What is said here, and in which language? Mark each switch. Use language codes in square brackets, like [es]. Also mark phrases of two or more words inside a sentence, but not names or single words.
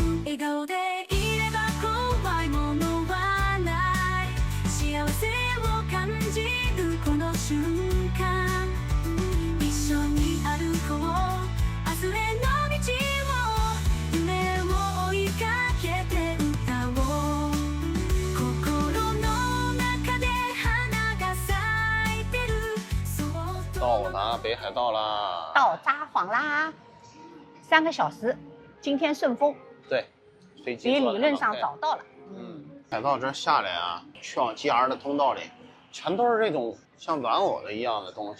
[ja] 笑顔でいれば怖いものはない幸せを感じるこの瞬間一緒に歩こう明日への道を夢を追いかけて歌おう心の中で花が咲いてる [zh] 到达北海道啦！到札幌啦，3个小时，今天顺风。对，飞机比理论上早到了。海到这下来啊，去往 JR 的通道里，全都是这种像玩偶的一样的东西。